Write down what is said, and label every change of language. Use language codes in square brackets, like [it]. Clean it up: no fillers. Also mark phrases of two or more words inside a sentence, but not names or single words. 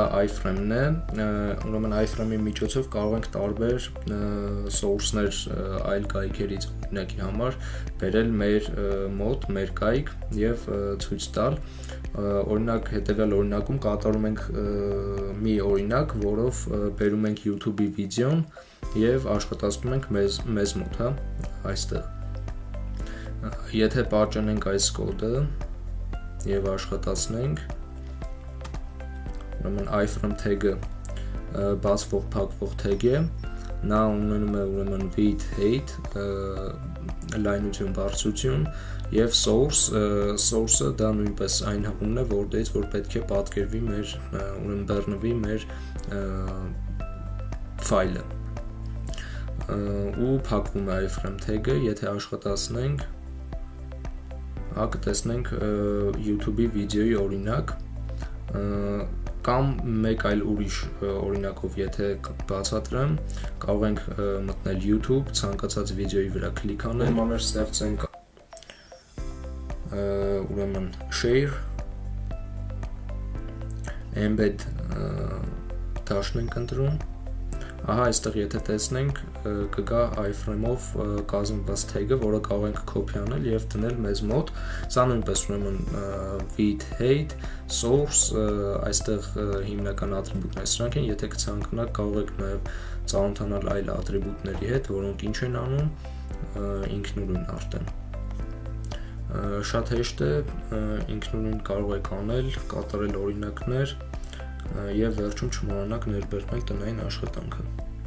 [hy] iframe-ն է, ուրեմն iframe-ի միջոցով կարող ենք տարբեր source-ներ այլ կայքերից օրինակի համար բերել մեր մոտ, մեր կայք եւ ցույց տալ։ Օրինակ հետեւյալ օրինակում կատարում ենք մի օրինակ, որով բերում ենք YouTube-ի վիդեոն եւ աշխատացնում ենք մեզ մոտ, հա, այստեղ։ Եթե պատճենենք այս կոդը եւ աշխատացնենք, ուրեմն [en] iframe tag- [hy] ը բացվող փակվող tag է, նա ունենում է ուրեմն [en] width, height, [hy] լայնություն, բարձրություն եւ source-ը դա նույնպես այն հղումն է, որտեղից որ պետք է պատկերվի մեր ուրեմն բեռնվի մեր ֆայլը ու փակվում է [en] iframe tag- [hy] ը, եթե աշխատացնենք, հա կտեսնենք YouTube-ի վիդեոյի օրինակ կամ մեկ այլ ուրիշ օրինակով եթե բացատրեմ, կարող ենք մտնել YouTube, ցանկացած վիդեոյի վրա կլիկ անել, մանր ստեղծենք ուրեմն [en] share, embed [hy] դաշն ենք ընտրում, ահա այստեղ եթե տեսնենք կգա iframe-ով կազմված tag-ը, որը կարող ենք copy անել եւ դնել մեզ մոտ, սա նույնպես ուրեմն [en] width, height, source, [hy] այստեղ հիմնական ատրիբուտները սրանք են, եթե կցանկանաք կարող եք նաեւ ծանոթանալ այլ ատրիբուտների հետ, որոնք ինչ են անում, ինքնուրույն արդեն։ Շատ հեշտ է, ինքնուրույն կարող եք անել, կատարել օրինակներ եւ վերջում չմոռանաք ներբեռնել տնային աշխատանքը։